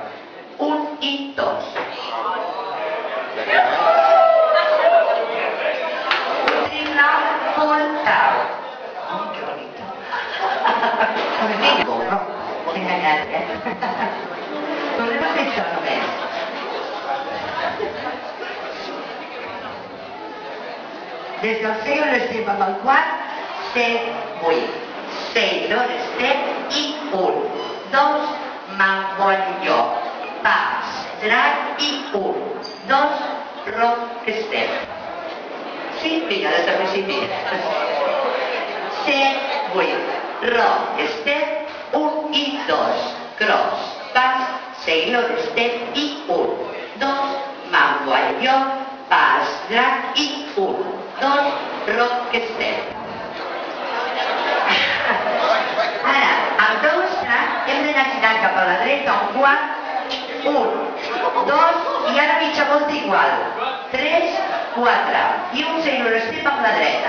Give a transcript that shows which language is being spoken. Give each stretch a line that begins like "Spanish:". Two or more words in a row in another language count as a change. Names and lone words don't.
Catalan: 1 i 2. Un
English: triple full tall.
Spanish: Que bonito.
Catalan: M'he enganyat, Tornem a fer això només. Des del
English: Sailor Step
Catalan: amb el quart, step, 8.
English: Sailor Step
Catalan: i 1, 2, mango al lloc. Pas, drag i 1, 2,
English: rock, step.
Catalan: Sí, vinga, des del principi.
English: Step, 8, rock, step,
Catalan: 1 i 2, cross, pas,
English: Sailor Step
Catalan: i 1, 2, mango al lloc. Pas, drag i 1, 2,
English: rock, step.
Catalan: Ara, el 2 drag hem d'anar girant cap a la dreta un quart, 1, 2, i ara mitja volta igual, 3, 4, i un
English: Sailor Step
Catalan: amb la dreta.